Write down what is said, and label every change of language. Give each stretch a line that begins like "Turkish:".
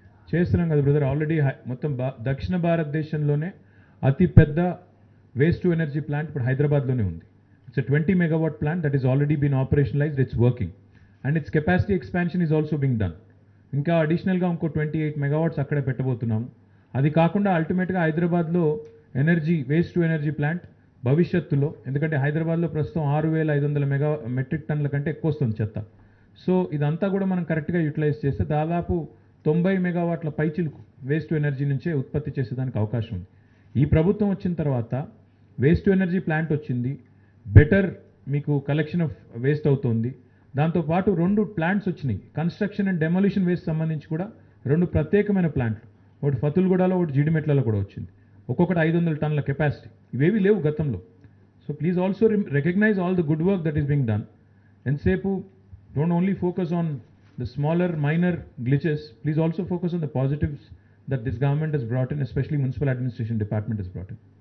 Telugu: చేస్తున్నాం కదా brother. Already మొత్తం దక్షిణ భారతదేశంలోనే అతి పెద్ద వేస్ట్ టు ఎనర్జీ ప్లాంట్ ఇప్పుడు హైదరాబాద్లోనే ఉంది.
English: It's a 20 megawatt plant that has already been operationalized. It's working and its capacity expansion is also being done.
Telugu: ఇంకా అడిషనల్గా ఇంకో 28 megawatts అక్కడే పెట్టబోతున్నాము. అది కాకుండా అల్టిమేట్గా హైదరాబాద్లో వేస్ట్ టు ఎనర్జీ ప్లాంట్ భవిష్యత్తులో, ఎందుకంటే హైదరాబాద్లో ప్రస్తుతం 6,500 మెట్రిక్ టన్నుల కంటే ఎక్కువ వస్తుంది చెత్త. సో ఇదంతా కూడా మనం కరెక్ట్గా యూటిలైజ్ చేస్తే దాదాపు 90 మెగావాట్ల పైచిలుకు వేస్ట్ టు ఎనర్జీ నుంచే ఉత్పత్తి చేసేదానికి అవకాశం ఉంది. ఈ ప్రభుత్వం వచ్చిన తర్వాత వేస్ట్ టు ఎనర్జీ ప్లాంట్ వచ్చింది. బెటర్ మీకు కలెక్షన్ ఆఫ్ వేస్ట్ అవుతుంది. దాంతోపాటు 2 ప్లాంట్స్ వచ్చినాయి. కన్స్ట్రక్షన్ అండ్ డెమోలిషన్ వేస్ట్ సంబంధించి కూడా 2 ప్రత్యేకమైన ప్లాంట్లు, ఒకటి ఫతుల్గూడలో, ఒకటి జీడిమెట్లలో కూడా వచ్చింది. ఒక్కొక్కటి 500 టన్నుల కెపాసిటీ. ఇవేవి లేవు గతంలో.
English: So please also recognise all the good work that is being done.
Telugu: ఎంతసేపు
English: Don't only focus on the smaller minor glitches, please also focus on the positives that this government has brought in, especially municipal administration department has brought in.